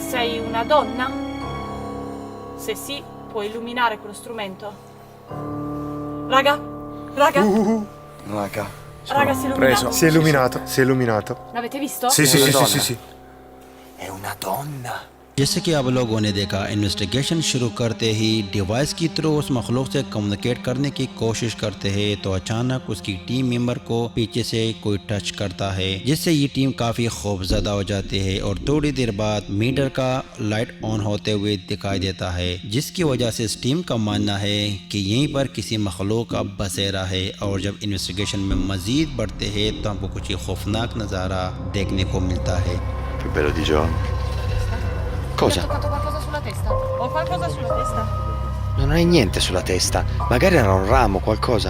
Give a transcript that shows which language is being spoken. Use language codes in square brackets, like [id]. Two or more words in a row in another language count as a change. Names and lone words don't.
[it] Sei una donna? Se sì, puoi illuminare quello strumento? Raga, Raga, raga, si è illuminato. Si è illuminato, si è illuminato. L'avete visto? Sì, sì, sì, sì, sì, sì. È una donna. [ur] جیسے کہ آپ لوگوں نے دیکھا، انویسٹیگیشن شروع کرتے ہی ڈیوائس کی تھرو اس مخلوق سے کمیونیکیٹ کرنے کی کوشش کرتے ہیں تو اچانک اس کی [en] team member [ur] کو پیچھے سے کوئی ٹچ کرتا ہے، جس سے یہ ٹیم کافی خوفزدہ ہو جاتی ہے اور تھوڑی دیر بعد میٹر کا لائٹ آن ہوتے ہوئے دکھائی دیتا ہے، جس کی وجہ سے اس ٹیم کا ماننا ہے کہ یہیں پر کسی مخلوق کا بسیرا ہے. اور جب انویسٹیگیشن میں مزید بڑھتے ہیں تو ہم کو کچھ خوفناک نظارہ دیکھنے کو ملتا ہے. [it] più bello di giorno. Mi ha Cosa? toccato qualcosa sulla testa. Ho qualcosa sulla testa. Non hai niente sulla testa. Magari era un ramo, qualcosa.